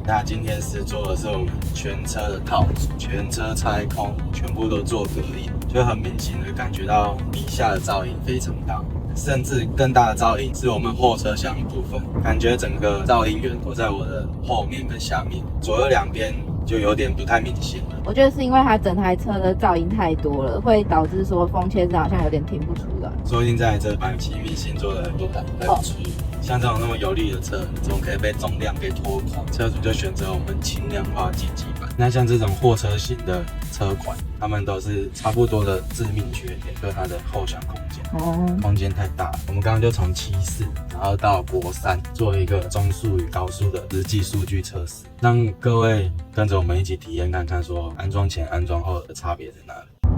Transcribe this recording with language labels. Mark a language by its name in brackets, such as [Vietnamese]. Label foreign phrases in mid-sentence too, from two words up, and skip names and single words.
[Chinese] 那今天試做的是我們全車的套組，全車拆空，全部都做隔音，就很明顯的感覺到底下的噪音非常大，甚至更大的噪音是我們後車廂的部分，感覺整個噪音源都在我的後面跟下面，左右兩邊就有點不太明顯了。我觉得是因为它整台车的噪音太多了，会导致说风切声好像有點聽不出來。說不定這台車把气密性做得很不錯。像這種那麼有力的車，怎麼可以被重量給拖垮？車主就選擇我們輕量化積極版。那像這種貨車型的車款，他們都是差不多的致命缺點，就是它的後廂空間，空間太大了。我們剛剛就從74，然後到國3，做一個中速與高速的實際數據測試，讓各位跟着我們一起體驗看看，說安裝前、安裝後的差別在哪裡。